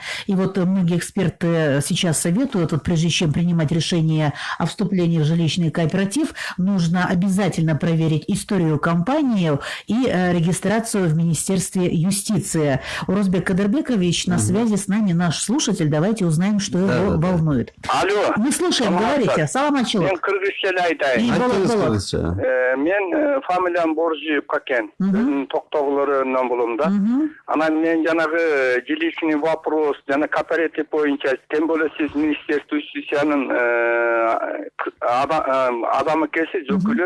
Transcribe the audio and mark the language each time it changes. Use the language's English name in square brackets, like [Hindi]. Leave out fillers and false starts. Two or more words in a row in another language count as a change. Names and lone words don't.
[Russian] И вот многие эксперты сейчас советуют, вот прежде чем принимать решение о вступлении в жилищный кооператив, нужно обязательно проверить историю компании и регистрацию в Министерстве юстиции. Урозбек Кадырбекович, на связи с нами наш слушатель. Давайте узнаем, что его волнует. Алло. Мы слушаем, говорите. [Kyrgyz] Салам алейкум. Мен кыргызча айтайын. Мен фамилиям Боржиев Какен. Токтогуларынан болом да. Анан мен жанагы [Russian] жилищный вопрос, [Kyrgyz] жана кооператив боюнча, [Russian] тем более [Kyrgyz] сиз [Russian] Министерство юстициянын [Kyrgyz] адам экенсиз, өкүлү.